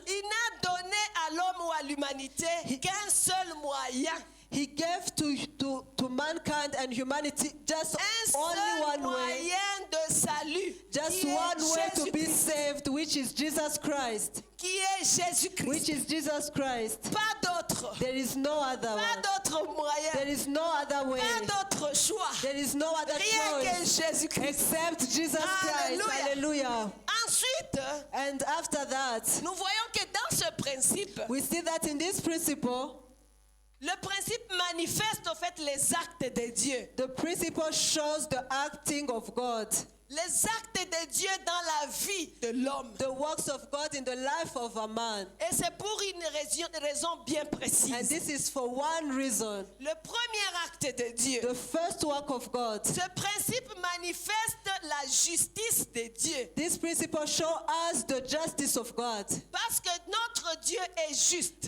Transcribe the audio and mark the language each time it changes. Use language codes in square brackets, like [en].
[fr] il n'a donné à l'homme ou à l'humanité qu'un seul moyen. [en] he gave to mankind and humanity just [fr] Un [en] only [fr] seul [en] one way. [fr] moyen de salut. [en] Just [fr] qui est [en] one way to be [fr] Jésus-Christ. [en] saved, which is Jesus Christ. [fr] Qui est Jésus-Christ. [en] Which is Jesus Christ. [fr] Pas d'autre. [en] There is no other [fr] Pas [en] one. [fr] d'autre moyen. [en] There is no other way. [fr] Pas d'autre choix. [en] There is no other [fr] Rien que [en] choice [fr] Jésus-Christ. [en] except Jesus Christ. Hallelujah. Hallelujah. [fr] Ensuite, [en] And after that, [fr] nous voyons que dans ce principe, [en] we see that in this principle, [fr] le principe manifeste en fait les actes de Dieu. [en] the principle shows the acting of God, [fr] Les actes de Dieu dans la vie de l'homme. [en] the works of God in the life of a man. [fr] Et c'est pour une raison bien [en] And [fr] précise. [en] this is for one reason. [fr] Le premier acte de Dieu. [en] The first work of God. [fr] Ce principe manifeste la justice de Dieu. [en] This principle shows us the justice of God. [fr] Parce que notre Dieu est juste.